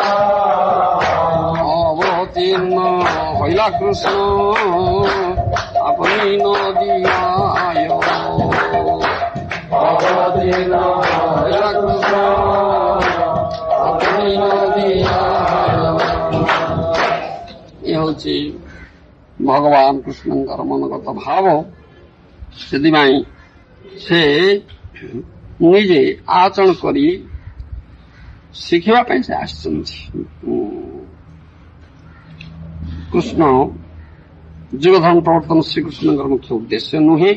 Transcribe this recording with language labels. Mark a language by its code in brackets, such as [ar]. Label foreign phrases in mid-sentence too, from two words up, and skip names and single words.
[bn] অবতীর্ণ হইলা কৃষ্ণ আপনি নদিয়ায় অবতীর্ণ হইলা কৃষ্ণ আপনি নদিয়ায় [or] ଏ ହଉଛି ଭଗବାନ କୃଷ୍ଣଙ୍କର ମନୋଗତ ଭାବ। ସେଥିପାଇଁ ସେ ନିଜେ ଆଚରଣ କରି ଶିଖିବା ପାଇଁ ସେ ଆସିଛନ୍ତି। କୃଷ୍ଣ ଯୁଗ ଧର୍ମ ପ୍ରବର୍ତ୍ତନ ଶ୍ରୀକୃଷ୍ଣଙ୍କର ମୁଖ୍ୟ ଉଦ୍ଦେଶ୍ୟ ନୁହେଁ।